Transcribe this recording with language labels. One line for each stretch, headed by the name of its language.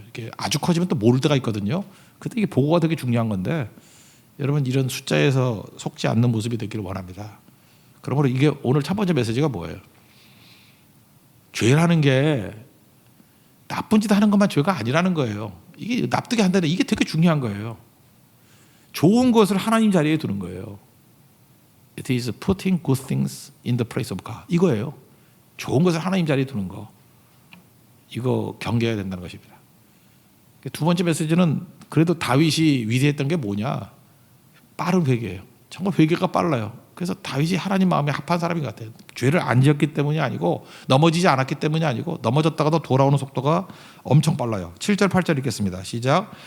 Korean: 이렇게 아주 커지면 또 모를 때가 있거든요. 그때 이게 보고가 되게 중요한 건데 여러분 이런 숫자에서 속지 않는 모습이 되기를 원합니다. 그러므로 이게 오늘 첫 번째 메시지가 뭐예요? 죄라는 게 나쁜 짓 하는 것만 죄가 아니라는 거예요. 이게 납득이 안 되는 이게 되게 중요한 거예요. 좋은 것을 하나님 자리에 두는 거예요.
English: It is putting good things in the place of God.
Korean: 이거예요. 좋은 것을 하나님 자리에 두는 거. 이거 경계해야 된다는 것입니다. 두 번째 메시지는 그래도 다윗이 위대했던 게 뭐냐? 빠른 회개예요. 정말 회개가 빨라요. 그래서 다윗이 하나님 마음에 합한 사람인 것 같아요. 죄를 안 지었기 때문이 아니고 넘어지지 않았기 때문이 아니고 넘어졌다가도 돌아오는 속도가 엄청 빨라요. 7절 8절 읽겠습니다. 시작.